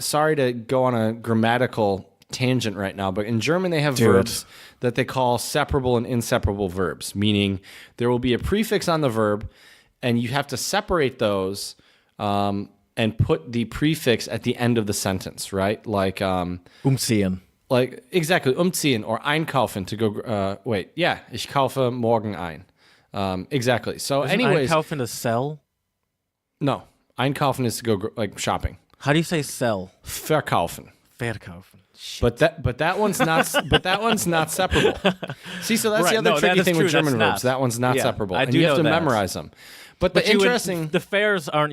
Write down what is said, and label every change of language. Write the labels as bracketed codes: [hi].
[en] Sorry to go on a grammatical tangent right now, but in German they have verbs that they call separable and inseparable verbs, meaning there will be a prefix on the verb and you have to separate those and put the prefix at the end of the sentence, right? Like [de] umziehen. [en] Like exactly, umziehen or einkaufen to go [de] ich kaufe morgen ein. [en] Exactly. So Isn't anyways, einkaufen to sell? No, einkaufen is to go like shopping. How do you say sell? [de] Verkaufen. Verkaufen. [en] But that one's not separable. See, so that's the other tricky thing with German verbs. That one's not separable, and you have to memorize them. But the fairs aren't.